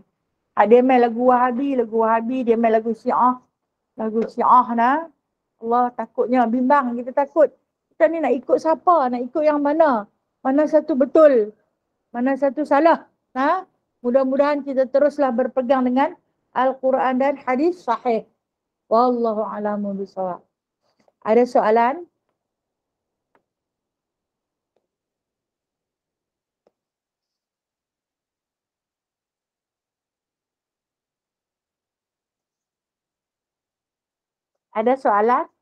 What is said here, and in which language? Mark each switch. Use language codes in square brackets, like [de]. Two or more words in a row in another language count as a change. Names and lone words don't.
[ms] Dia main lagu Wahabi, dia main lagu Syiah nah. Allah, takutnya bimbang, kita takut. Kita ni nak ikut siapa? Nak ikut yang mana? Mana satu betul? Mana satu salah? Nah, mudah-mudahan kita teruslah berpegang dengan Al-Quran dan hadis sahih. [ar] والله أعلم بالصواب. [ms] Ada soalan? Ada soalan?